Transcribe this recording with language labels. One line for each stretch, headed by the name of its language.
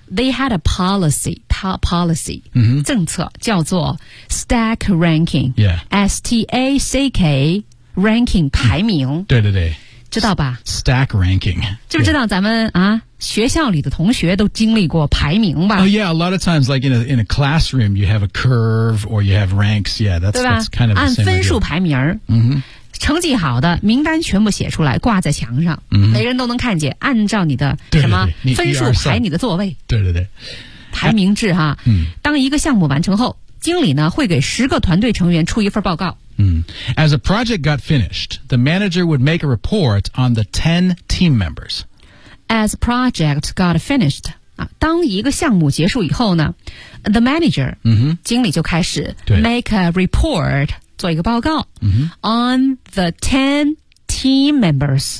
English: They had a policy top policy、
Chinese: 政策叫做
English: stack ranking、S-T-A-C-K ranking
Chinese: 排名、对对对知道吧
English: stack ranking
Chinese: 知不知道咱们、学校里的同学都经历过排名吧
English: Oh yeah, a lot of times like in a classroom you have a curve or you have ranks Yeah, that's kind of the same
Chinese: 按分数排名、成绩好的名单全部写出来挂在墙上、每人都能看见按照你的什么分数排你的座位对对对排名制哈、当一个项目完成后经理呢会给十个团队成员出一份报告
English: As a project got finished, the manager would make a report on the 10 team members. As project got finished,
Chinese: 当一个项目结束以后呢
English: the manager,、
Chinese: 经理就开始
English: make a report,
Chinese: 做一个报告、
English: on the 10 team members.